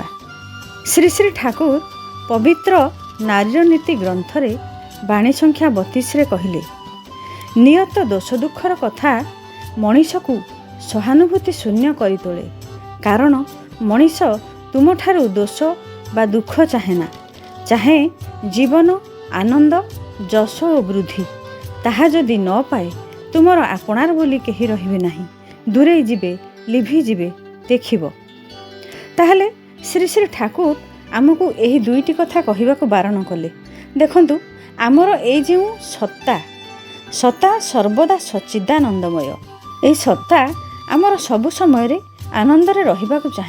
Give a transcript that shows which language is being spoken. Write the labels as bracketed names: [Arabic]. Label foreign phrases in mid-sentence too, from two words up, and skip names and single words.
[Odia] ଶ୍ରୀ ଶ୍ରୀ ଠାକୁର ପବିତ୍ର ନାରୀର ନୀତି ଗ୍ରନ୍ଥରେ ବାଣୀ ସଂଖ୍ୟା 32 ରେ କହିଲେ, ନିୟତ ଦୋଷ ଦୁଃଖର କଥା ମଣିଷ କୁ ସହାନୁଭୂତି ଶୂନ୍ୟ କରି ତୋଳେ। କାରଣ ମଣିଷ ତୁମଠାରୁ ଦୋଷ ବା ଦୁଃଖ ଚାହେଁନା, ଚାହେଁ ଜୀବନ ଆନନ୍ଦ ଯଶ ଔର ବୃଦ୍ଧି। ତାହା ଯଦି ନ ପାଏ ତୁମର ଆପଣାର ବୋଲି କେହି ରହିବେ ନାହିଁ, ଦୂରେ ଯିବେ ଲିଭି ଯିବେ ଦେଖିବ। ତାହାଲେ ଶ୍ରୀ ଶ୍ରୀ ଠାକୁର ଆମକୁ ଏହି ଦୁଇଟି କଥା କହିବାକୁ ବାରଣ କଲେ। ଦେଖନ୍ତୁ ଆମର ଏ ଯେ ସତ୍ତା ସତ୍ତା ସର୍ବଦା ସଚ୍ଚିଦାନନ୍ଦମୟ। ଏ ସତ୍ତା ଆମର ସବୁ ସମୟ ଆନନ୍ଦ ରେ ରହିବାକୁ ଚାହେଁ।